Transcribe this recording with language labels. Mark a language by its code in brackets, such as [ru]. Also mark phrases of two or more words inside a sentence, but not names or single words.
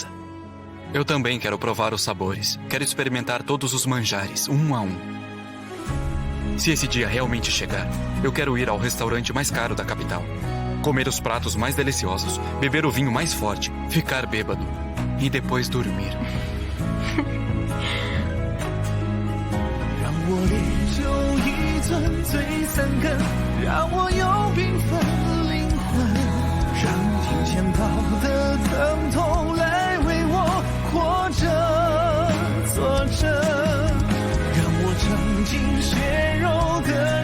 [pt] Eu também quero provar os sabores. Quero experimentar todos os manjares, um a um. Se esse dia realmente chegar, eu quero ir ao restaurante mais caro da capital, comer os pratos mais deliciosos, beber o vinho mais forte, ficar bêbado e depois dormir. [zh] 让我烈酒一樽醉3更，让我有缤纷灵魂，让金钱豹的疼痛来为我活着作证，让我尝尽血肉的